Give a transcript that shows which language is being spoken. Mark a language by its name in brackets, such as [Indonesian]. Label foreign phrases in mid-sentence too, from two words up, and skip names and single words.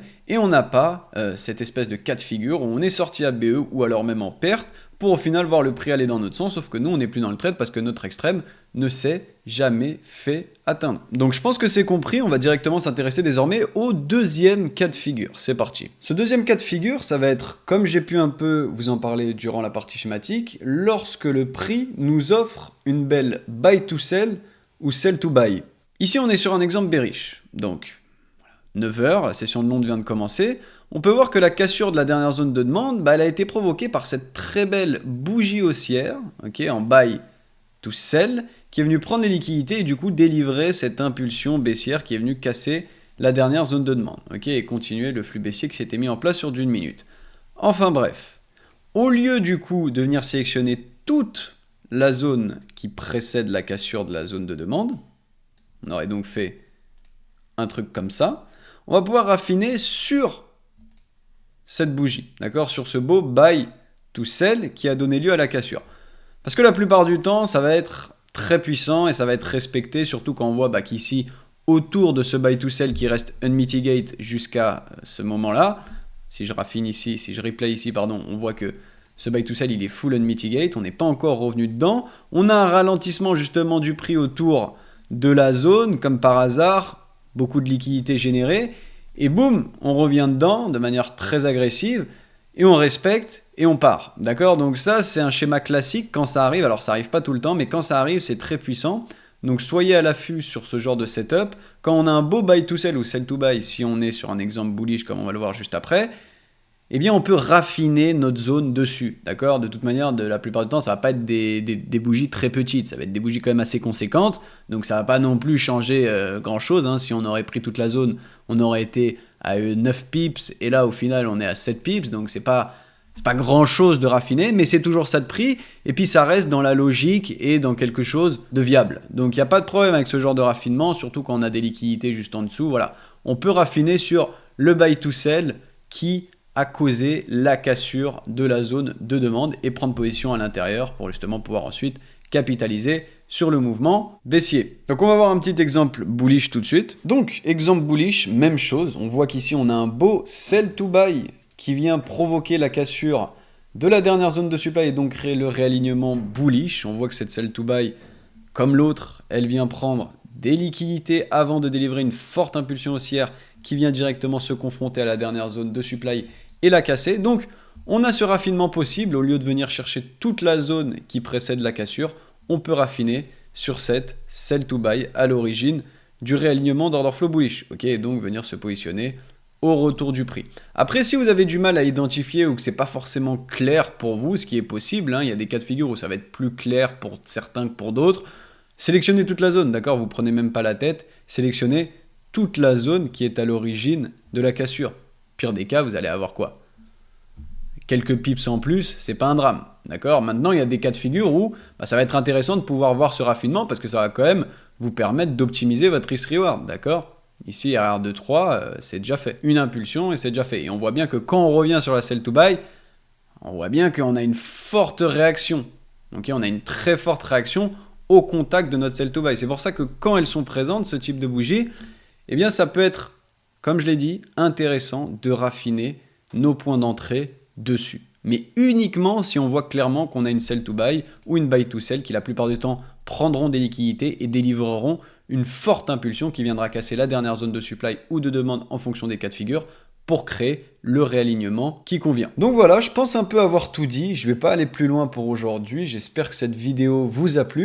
[French] Et on n'a pas cette espèce de cas de figure où on est sorti à BE ou alors même en perte pour au final voir le prix aller dans notre sens, sauf que nous, on n'est plus dans le trade parce que notre extrême ne s'est jamais fait atteindre. Donc je pense que c'est compris, on va directement s'intéresser désormais au deuxième cas de figure. C'est parti. Ce deuxième cas de figure, ça va être, comme j'ai pu un peu vous en parler durant la partie schématique, lorsque le prix nous offre une belle [English] buy to sell [French] ou [English] sell to buy. [French] Ici, on est sur un exemple bearish. Donc, 9h, la session de Londres vient de commencer. On peut voir que la cassure de la dernière zone de demande, elle a été provoquée par cette très belle bougie haussière, en [English] buy to sell, [French] qui est venue prendre les liquidités et du coup délivrer cette impulsion baissière qui est venue casser la dernière zone de demande, et continuer le flux baissier qui s'était mis en place sur d'une minute. Enfin bref, au lieu du coup de venir sélectionner toute la zone qui précède la cassure de la zone de demande, on aurait donc fait un truc comme ça, on va pouvoir raffiner sur cette bougie, d'accord, sur ce beau [English] buy to sell [French] qui a donné lieu à la cassure. Parce que la plupart du temps, ça va être très puissant et ça va être respecté, surtout quand on voit qu'ici, autour de ce [English] buy to sell [French] qui reste unmitigate jusqu'à ce moment-là, si je raffine ici, si je replay ici, pardon, on voit que ce [English] buy to sell, [French] il est [English] full unmitigate, [French] on n'est pas encore revenu dedans. On a un ralentissement justement du prix autour de la zone, comme par hasard, beaucoup de liquidités générées, et boum, on revient dedans de manière très agressive, et on respecte, et on part, d'accord? Donc ça, c'est un schéma classique quand ça arrive, alors ça arrive pas tout le temps, mais quand ça arrive, c'est très puissant. Donc soyez à l'affût sur ce genre de setup. Quand on a un beau [English] buy to sell [French] ou [English] sell to buy, [French] si on est sur un exemple bullish comme on va le voir juste après, eh bien on peut raffiner notre zone dessus, d'accord? De toute manière, la plupart du temps, ça va pas être des bougies très petites, ça va être des bougies quand même assez conséquentes, donc ça va pas non plus changer grand-chose, hein. Si on aurait pris toute la zone, on aurait été à 9 pips, et là au final on est à 7 pips, donc c'est pas grand-chose de raffiner, mais c'est toujours ça de prix, et puis ça reste dans la logique et dans quelque chose de viable. Donc il n'y a pas de problème avec ce genre de raffinement, surtout quand on a des liquidités juste en dessous, voilà. On peut raffiner sur le [English] buy to sell [French] qui a causé la cassure de la zone de demande et prendre position à l'intérieur pour justement pouvoir ensuite capitaliser sur le mouvement baissier. Donc on va voir un petit exemple bullish tout de suite. Donc exemple bullish, même chose, on voit qu'ici on a un beau [English] sell to buy [French] qui vient provoquer la cassure de la dernière zone de supply et donc créer le réalignement bullish. On voit que cette [English] sell to buy, [French] comme l'autre, elle vient prendre des liquidités avant de délivrer une forte impulsion haussière qui vient directement se confronter à la dernière zone de supply et la casser. Donc on a ce raffinement possible, au lieu de venir chercher toute la zone qui précède la cassure, on peut raffiner sur cette [English] sell to buy [French] à l'origine du réalignement d' [English] order flow bullish. [French] Ok, donc venir se positionner au retour du prix. Après, si vous avez du mal à identifier ou que c'est pas forcément clair pour vous, ce qui est possible, hein, il y a des cas de figure où ça va être plus clair pour certains que pour d'autres, sélectionnez toute la zone, d'accord? Vous prenez même pas la tête, sélectionnez toute la zone qui est à l'origine de la cassure. Pire des cas, vous allez avoir quoi? Quelques pips en plus, c'est pas un drame, d'accord? Maintenant, il y a des cas de figure où ça va être intéressant de pouvoir voir ce raffinement parce que ça va quand même vous permettre d'optimiser votre risk-reward, d'accord? Ici, RR de 3, c'est déjà fait. Une impulsion et c'est déjà fait. Et on voit bien que quand on revient sur la [English] sell to buy, [French] on voit bien qu'on a une forte réaction. Okay, on a une très forte réaction au contact de notre [English] sell to buy. [French] C'est pour ça que quand elles sont présentes, ce type de bougie, eh bien ça peut être, comme je l'ai dit, intéressant de raffiner nos points d'entrée dessus. Mais uniquement si on voit clairement qu'on a une [English] sell to buy [French] ou une [English] buy to sell [French] qui la plupart du temps prendront des liquidités et délivreront une forte impulsion qui viendra casser la dernière zone de supply ou de demande en fonction des cas de figure pour créer le réalignement qui convient. Donc voilà, je pense un peu avoir tout dit, je ne vais pas aller plus loin pour aujourd'hui, j'espère que cette vidéo vous a plu.